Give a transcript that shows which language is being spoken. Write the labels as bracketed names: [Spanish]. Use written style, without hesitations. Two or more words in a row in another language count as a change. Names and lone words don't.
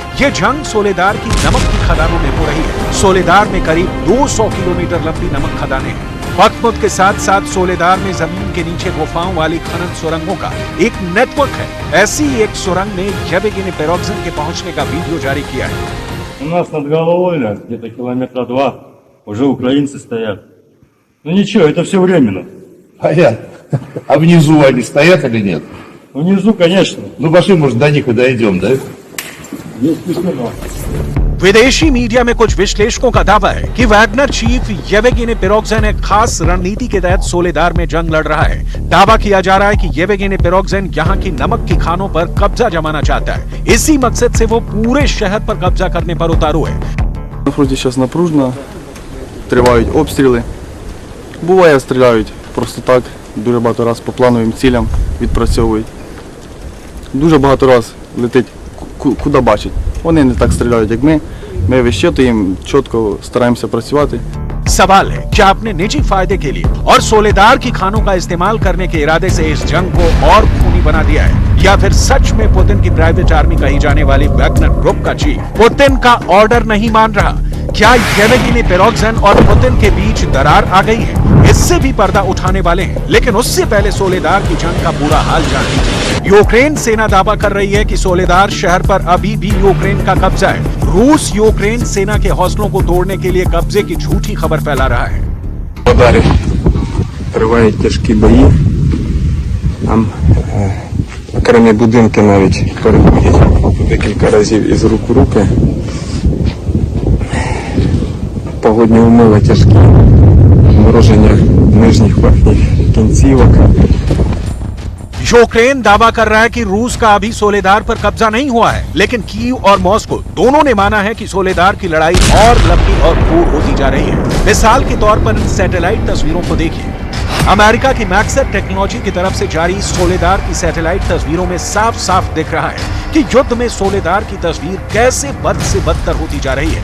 [Hindi] ये जंग सोलेदार की नमक की खदानों में हो रही है। सोलेदार में करीब 200 किलोमीटर लंबी नमक खदानें हैं। बखमुत के साथ साथ सोलेदार में जमीन के नीचे गुफाओं वाली खनन सुरंगों का एक नेटवर्क है। ऐसी एक सुरंग में येवगेनी प्रिगोजिन के पहुंचने का वीडियो जारी किया है। [Russian] У нас над головой, где-то километра 2, уже украинцы стоят. Ну ничего, это все временно. Понятно. А внизу они стоят или нет? Внизу, конечно, Ну, пошли, может, до них и дойдем, да? есть письмено. [Hindi] विदेशी मीडिया में कुछ विश्लेषकों का दावा है कि वैगनर चीफ येवगेनी प्रिगोजिन एक खास रणनीति के तहत सोलेदार में जंग लड़ रहा है। दावा किया जा रहा है कि येवगेनी प्रिगोजिन यहाँ की नमक की खानों पर कब्जा जमाना चाहता है। इसी मकसद से वो पूरे शहर पर कब्जा करने पर उतारू है। [Ukrainian] На фронті зараз напружено, тривають обстріли. Буває, стріляють просто так, дуже багато раз по плановим цілям відпрацьовують. Дуже багато раз летить куди бачать. Вони не так стріляють, як ми. Ми вищитуємо, чітко стараємося працювати. [Hindi] सवाल है क्या अपने निजी फायदे के लिए और सोलेदार की खानों का इस्तेमाल करने के इरादे से इस जंग को और खूनी बना दिया है, या फिर सच में पुतिन की [English] private army [Hindi] कही जाने वाली वैगनर ग्रुप का चीफ पुतिन का ऑर्डर नहीं मान रहा। क्या येवगेनी प्रिगोजिन और पुतिन के बीच दरार आ गई है? इससे भी पर्दा उठाने वाले हैं, लेकिन उससे पहले सोलेदार की जंग का बुरा हाल जान लीजिए। यूक्रेन सेना दावा कर रही है कि सोलेदार शहर पर अभी भी यूक्रेन का कब्जा है। रूस यूक्रेन सेना के हौसलों को तोड़ने के लिए कब्जे की झूठी खबर फैला रहा है। [Ukrainian] Ударі тривають тяжкі бої. Там окремі будинки навіть переходять декілька разів із рук у руки. Погодні умови тяжкі. Мороження нижніх верхніх кінцівок. [Hindi] यूक्रेन दावा कर रहा है कि रूस का अभी सोलेदार पर कब्जा नहीं हुआ है, लेकिन कीव और मॉस्को दोनों ने माना है कि सोलेदार की लड़ाई और लंबी और क्रूर होती जा रही है। मिसाल के तौर पर इन सैटेलाइट तस्वीरों को देखिए। अमेरिका की मैक्सर टेक्नोलॉजी की तरफ से जारी सोलेदार की सैटेलाइट तस्वीरों में साफ साफ दिख रहा है कि युद्ध में सोलेदार की तस्वीर कैसे बद से बदतर होती जा रही है।